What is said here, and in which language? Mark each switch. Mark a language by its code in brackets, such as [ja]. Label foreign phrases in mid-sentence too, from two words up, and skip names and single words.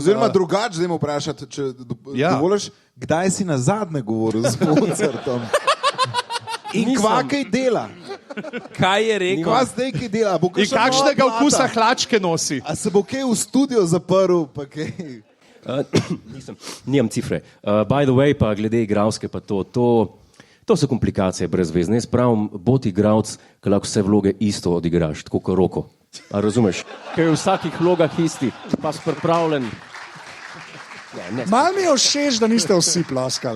[sl] Oziroma drugače, zdaj me vprašati, če dovoliš, kdaj si na zadnje govoril z Mozartom? In kva kaj dela? Kaj je rekel? Kva zdaj kaj dela? Bo In kakšna kakšnega nova okusa plata? hlačke nosi? A se bo kaj v studio zaprl, pa kaj? Nimam cifre. [en] By the way, [sl] pa glede igralske, pa to so komplikacije brezvezne. Jaz pravim, bodi igralec, ki lahko vse vloge isto odigraš, tako kot Roko. A razumeš? Ker je v vsakih vlogah isti, pa si pripravljen. Mal mi je všeč, da niste vsi ploskali.